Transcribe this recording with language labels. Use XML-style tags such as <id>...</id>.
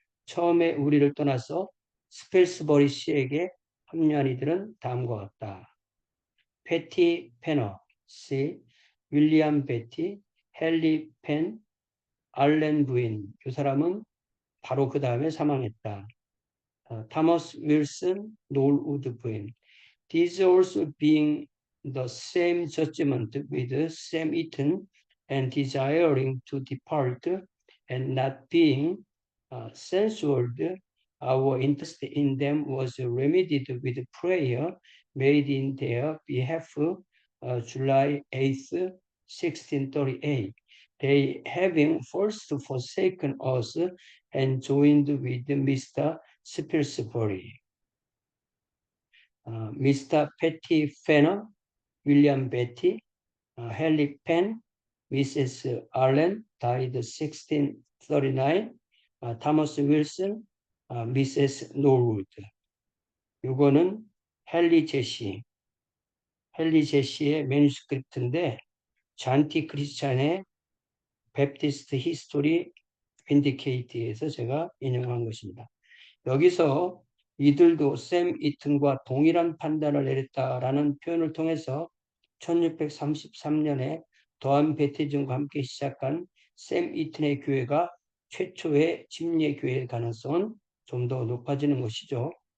<ko>처음에 우리를 떠나서 스펠스버리 씨에게 합류한 이들은 다음과 같다. 패티 페너 씨, 윌리엄 베티, 헨리 펜, 알렌 부인. 이 사람은 바로 그 다음에 사망했다. 타머스 윌슨, 노을 우드 부인.</ko> <en>These also being the same judgment with Sam Eaton and desiring to depart and not being censured, our interest in them was remedied with prayer made in their behalf July 8th, 1638. They having first forsaken us and joined with Mr. Spilsbury. Mr. Petty Fenner, William Betty, Henry Penn, Mrs. Allen died 1639, Thomas Wilson, Mrs. Norwood.</en> <ko>이거는 헨리 제시의 매뉴스크립트인데 잔티 크리스찬의 베프티스트 히스토리 빈디케이트에서 제가 인용한 것입니다. 여기서 이들도 샘 이튼과 동일한 판단을 내렸다라는 표현을 통해서 1633년에 더한 베티즘과 함께 시작한 샘 이튼의 교회가 최초의 침례 교회의 가능성은 좀 더 높아지는 것이죠.</ko>